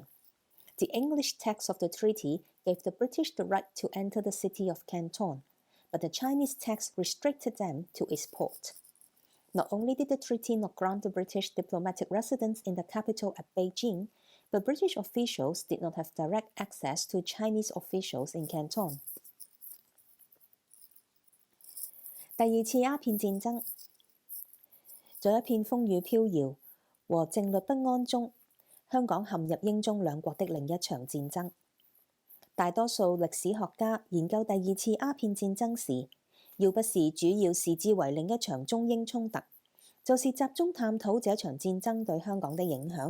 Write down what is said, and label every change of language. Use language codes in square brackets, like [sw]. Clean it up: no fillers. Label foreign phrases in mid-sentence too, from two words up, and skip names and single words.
[en] The English text of the treaty gave the British the right to enter the city of Canton, but the Chinese text restricted them to its port. Not only did the treaty not grant the British diplomatic residence in the capital at Beijing, but British officials did not have direct access to Chinese officials in Canton. [zh] 第二次鴉片戰爭，在一片風雨飄搖和政律不安中，香港陷入英中兩國的另一場戰爭。大多數歷史學家研究第二次鴉片戰爭時，要不是主要視之為另一場中英衝突，就是集中探討這場戰爭對香港的影響。